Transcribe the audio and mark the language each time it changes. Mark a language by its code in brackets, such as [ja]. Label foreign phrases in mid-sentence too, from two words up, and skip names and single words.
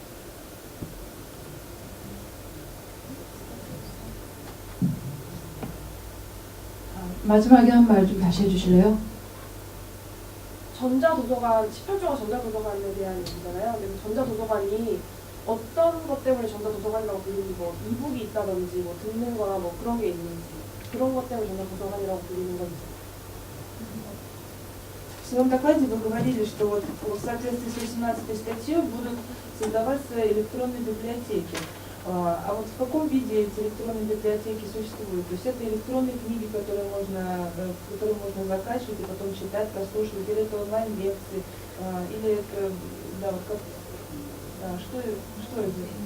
[ko] 마지막에 한 말 좀 다시 해주실래요? 전자도서관, 18조가 전자도서관에 대한 얘기잖아요. 근데 전자도서관이 어떤 것 때문에 전자도서관이라고 불리는지, 뭐 이북이 있다든지, 뭐 듣는 거나 뭐 그런 게 있는지, 그런 것 때문에 전자도서관이라고 불리는 건지. [ru] В своем докладе вы говорили, что вот в соответствии с 18 статьей будут создаваться электронные библиотеки. А вот в каком виде эти электронные библиотеки существуют? То есть это электронные книги, которые можно закачивать и потом читать, прослушивать, или это онлайн-лекции, или это, да, вот как, да, что это?